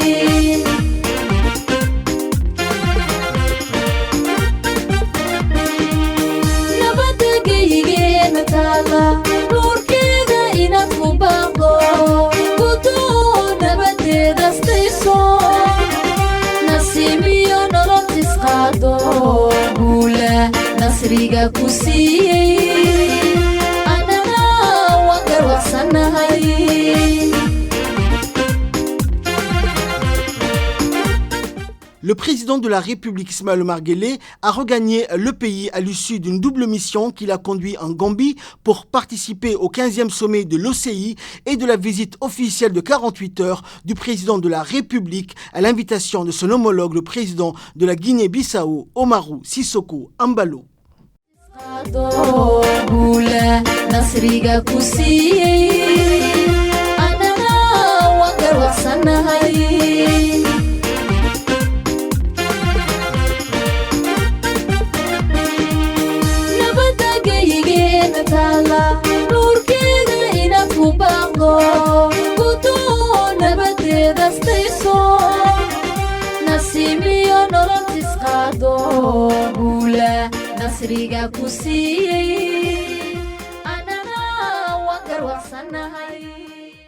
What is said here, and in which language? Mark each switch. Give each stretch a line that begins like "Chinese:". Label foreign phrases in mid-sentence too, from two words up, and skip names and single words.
Somali: nabadagaygeena taala nuurkeeda inaad ku baaqdo gudoo nabadeedastayso nasiimiyo nolol tisqaado guula nasriga ku siiyey
French: Le président de la République, Ismaël Omar Guelleh, a regagné le pays à l'issue d'une double mission qui l'a conduit en Gambie pour participer au 15e sommet de l'OCI et de la visite officielle de 48 heures du président de la République à l'invitation de son homologue, le président de la Guinée-Bissau, Umaru Sissoco Embalo.
Somali: nasriga ku siiyey anana waan garwaaqsanahay nabadagaygeena taala nuurkeeda inaad ku baaqdo gudoo nabadeedastayso nasiimiyo nolol tisqaado guula nasriga ku siiyey anana waan garwaaqsanahay